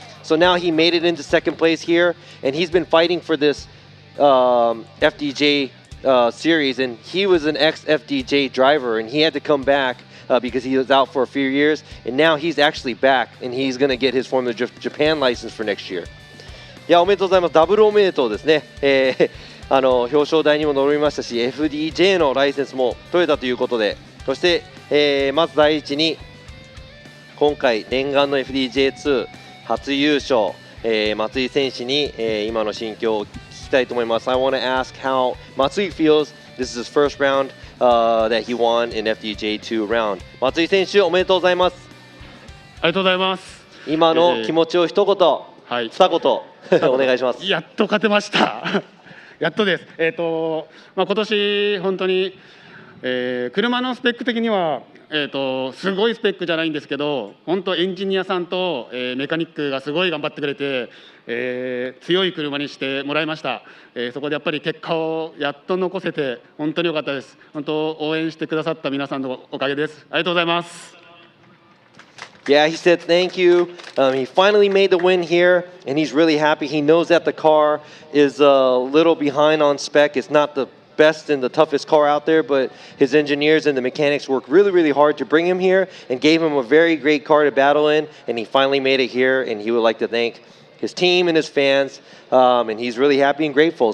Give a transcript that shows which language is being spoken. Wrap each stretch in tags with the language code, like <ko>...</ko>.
<en>So now he made it into second place here and he's been fighting for this FDJ series and he was an ex-FDJ driver and he had to come back.Because he was out for a few years, and now he's actually back, and he's going to get his Formula Drift Japan license for next year.</en> <ja>いやおめでとうございます。ダブルおめでとうですね。表彰台にも乗りましたし、FDJ のライセンスも取れたということで、そして、まず第一に今回念願の FDJ2 初優勝、松井選手に、今の心境を聞きたいと思います。</ja> <en>I want to ask how Matsui feels. This is his first round.That he won in FDJ2 round</en> <ja>松井選手おめでとうございます。ありがとうございます。今の気持ちを一言、はい、二言お願いします。やっと勝てましたやっとです。今年本当に、車のスペック的には、すごいスペックじゃないんですけど本当エンジニアさんと、メカニックがすごい頑張ってくれて、強い車にしてもらいました。そこでやっぱり結果をやっと残せて本当に良かったです。本当応援してくださった皆さんのおかげです。ありがとうございます。</ja> <en>Yeah, he said thank you. He finally made the win here, and he's really happy. He knows that the car is a little behind on spec. It's not the best and the toughest car out there, but his engineers and the mechanics worked really, really hard to bring him here and gave him a very great car to battle in, and he finally made it here, and he would like to thank his team and his fans, and he's really happy and grateful.</en>